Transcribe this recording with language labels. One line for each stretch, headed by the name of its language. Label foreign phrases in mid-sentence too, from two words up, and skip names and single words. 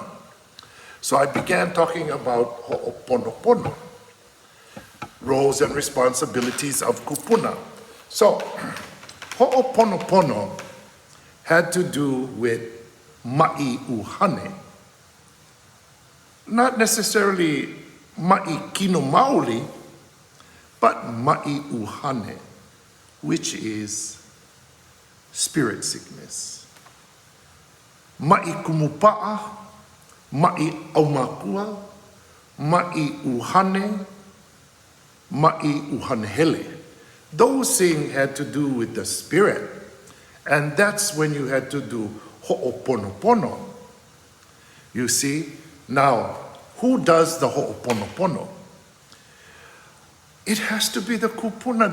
English: So I began talking about ho'oponopono, roles and responsibilities of kupuna. So ho'oponopono had to do with
Hawaiian: ma'i uhane.
English: Not necessarily
Hawaiian: ma'i kino maoli,
English: but
Hawaiian: ma'i uhane,
English: which is spirit sickness.
Hawaiian: Ma'i kumupa'a, ma'i aumakua, ma'i uhane, ma'i uhanehele.
English: Those things had to do with the spirit. And that's when you had to do ho'oponopono. You see? Now, who does the ho'oponopono? It has to be the kupuna.